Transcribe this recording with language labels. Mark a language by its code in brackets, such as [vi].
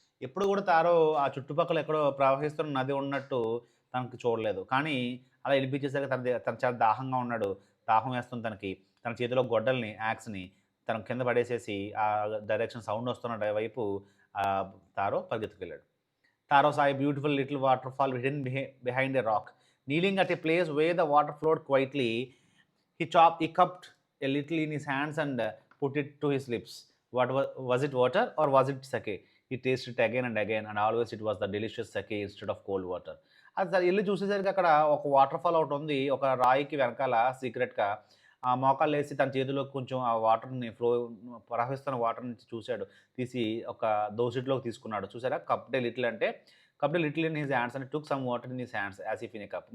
[te] ఎప్పుడు కూడా తారో ఆ చుట్టుపక్కల ఎక్కడో ప్రవహిస్తున్న నది ఉన్నట్టు తనకు చూడలేదు. కానీ అలా వినిపించేసరికి తను చాలా దాహంగా ఉన్నాడు. దాహం వేస్తుంది తనకి. తన చేతిలో గొడ్డల్ని యాక్స్ని తన కింద పడేసేసి ఆ డైరెక్షన్ సౌండ్ వస్తున్న వైపు Taro పరిగెత్తుకెళ్ళాడు. [en] Taro saw a beautiful little waterfall hidden behind a rock. Kneeling at a place where the water flowed quietly, he cupped a little in his hands and put it to his lips. Was it water or was it sake? He tasted it again and again, and always it was the delicious sake instead of cold water. [te] అది వెళ్ళి చూసేసరికి అక్కడ ఒక water fall ఒకటి ఉంది. ఒక రాయికి వెనకాల సీక్రెట్గా ఆ మోకాళ్ళు వేసి తన చేతిలో కొంచెం ఆ వాటర్ని ప్రవహిస్తున్న వాటర్ నుంచి తీసి ఒక దోసిట్లోకి తీసుకున్నాడు. చూసారా? [en] Cupped little అంటే cupped little in his hands and took some water in his hands as if in a cup.